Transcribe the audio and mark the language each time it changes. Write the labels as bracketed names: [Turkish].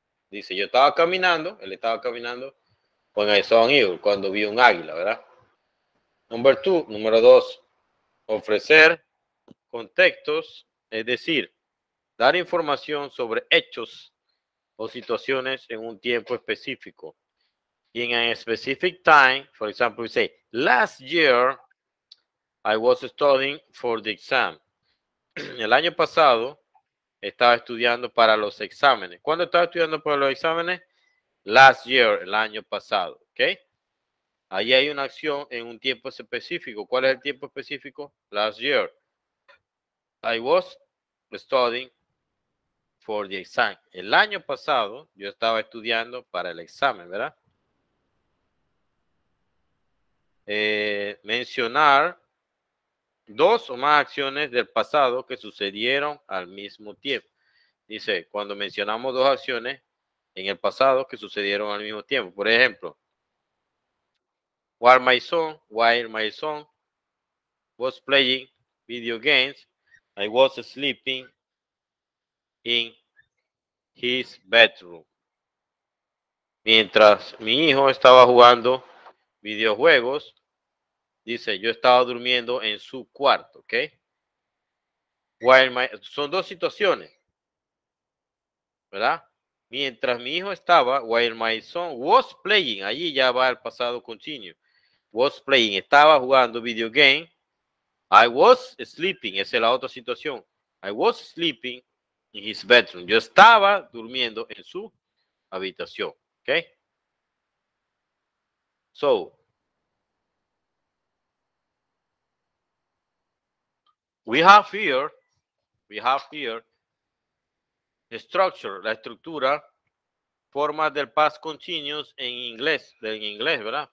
[Spanish] Dice, yo estaba caminando, él estaba caminando [English] when I saw an eagle, [Spanish] cuando vi un águila, ¿verdad? Número dos, ofrecer contextos, es decir, dar información sobre hechos o situaciones en un tiempo específico. [English] In a specific time, for example, we say, last year I was studying for the exam. [Spanish] El año pasado estaba estudiando para los exámenes. ¿Cuándo estaba estudiando para los exámenes? [English] Last year, [Spanish] el año pasado. ¿Ok? Ahí hay una acción en un tiempo específico. ¿Cuál es el tiempo específico? [English] Last year. I was studying for the exam. [Spanish] El año pasado yo estaba estudiando para el examen, ¿verdad? Mencionar dos o más acciones del pasado que sucedieron al mismo tiempo. Dice, cuando mencionamos dos acciones en el pasado que sucedieron al mismo tiempo. Por ejemplo, [English] while my son was playing video games, I was sleeping in his bedroom. [Spanish] Mientras mi hijo estaba jugando videojuegos, dice, yo estaba durmiendo en su cuarto, ¿ok? Son dos situaciones, ¿verdad? Mientras mi hijo estaba, [English] while my son was playing, [Spanish] allí ya va el pasado continuo. [English] Was playing, [Spanish] estaba jugando [English] video game. I was sleeping, [Spanish] esa es la otra situación. [English] I was sleeping in his bedroom. [Spanish] Yo estaba durmiendo en su habitación, ¿ok? [English] So, we have here the structure, [Spanish] la estructura, formas del [English] past continuous [Spanish] en inglés, ¿verdad?